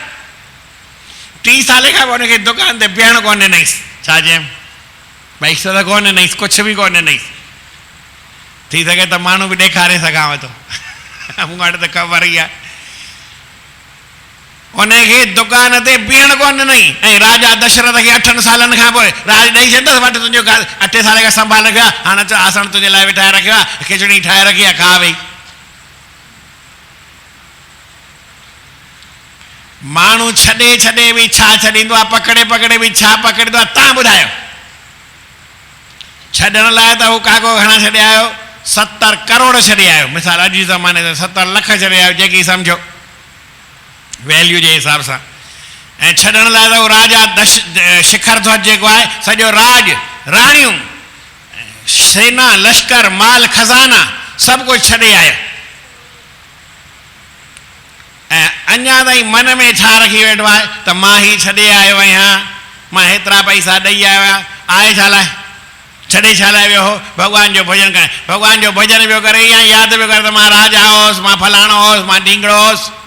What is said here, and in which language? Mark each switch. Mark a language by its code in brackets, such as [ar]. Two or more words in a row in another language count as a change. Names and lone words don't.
[sd] 3 साल खां पोइ हुनखे दुकान ते बीहण कोन ॾिनईसि। छा चयमि? पैसो त कोन ॾिनईसि, कुझु बि कोन ॾिनईसि। थी सघे त माण्हू बि ॾेखारे सघांव थो, मूं वटि त ख़बर ई आहे। उनखे दुकान ते बीहण कोन ॾिनई। ऐं राजा दशरथ खे 8 सालनि खां पोइ राज ॾेई छॾियसि, वटि तुंहिंजो 8 साल खां संभाल रखियो आहे, हाणे चओ आसन तुंहिंजे लाइ बि ठाहे रखियो आहे, खिचड़ी ठाहे रखी आहे, खा वई। माण्हू छॾे छॾे बि छा छॾींदो आहे, पकड़े पकड़े बि छा पकड़ींदो आहे? तव्हां ॿुधायो। छॾण लाइ त हू काको घणा छॾे आयो? 70 करोड़ छॾे आयो। मिसाल अॼु जे ज़माने ते 70 लख छॾे आयो, जेकी सम्झो वैल्यू जे हिसाब सां। ऐं छॾण लाइ त हू राजा शिखर ध्वज जेको आहे, सॼो राज, राणियूं, सेना, लश्कर, माल खज़ाना सभु कुझु छॾे आयो। ऐं अञा ताईं मन में छा रखी वेठो आहे त मां ही छॾे आयो आहियां, मां हेतिरा पैसा ॾेई आयो आहियां, आहे छा लाइ, छॾे छा लाइ वियो हो, भॻवान जो भॼन करे, भॻवान जो भॼन पियो करे या यादि पियो करे त मां राजा हुउसि, मां फलाणो हुउसि, मां ढींगड़ो हुउसि।